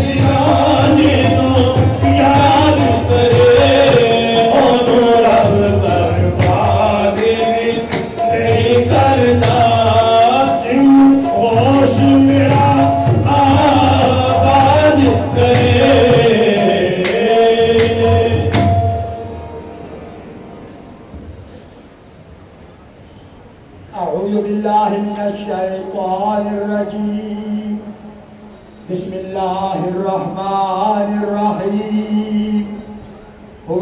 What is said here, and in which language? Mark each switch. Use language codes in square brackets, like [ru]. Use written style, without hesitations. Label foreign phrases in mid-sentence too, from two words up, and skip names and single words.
[pa] دیوانے نوں یاد کرے اونوں رب برباد نہیں کرتا جن ہوش میرا آباد کرے [ar] أعوذ بالله من الشيطان الرجيم بسم الله الرحمن الرحيم هو